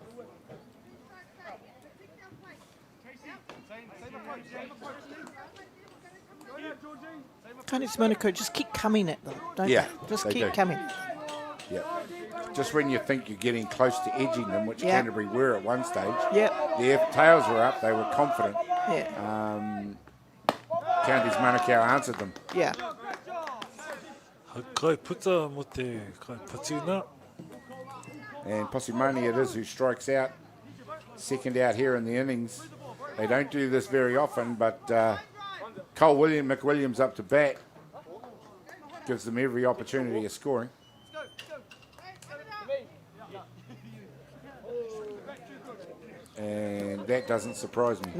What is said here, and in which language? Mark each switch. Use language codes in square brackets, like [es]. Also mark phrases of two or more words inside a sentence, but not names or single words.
[en] Counties Manukau just keep coming at them, don't they? Just keep coming. Yeah. Just when you think you're getting close to edging them, which Canterbury were at one stage. Their tails were up, they were confident. Counties Manukau answered them. Yeah. [mi] Kai puta mo te kai patuna. [en] And Posimani it is who strikes out. Second out here in the innings. They don't do this very often, but Cole McWilliams up to bat. Gives them every opportunity of scoring. And that doesn't surprise me.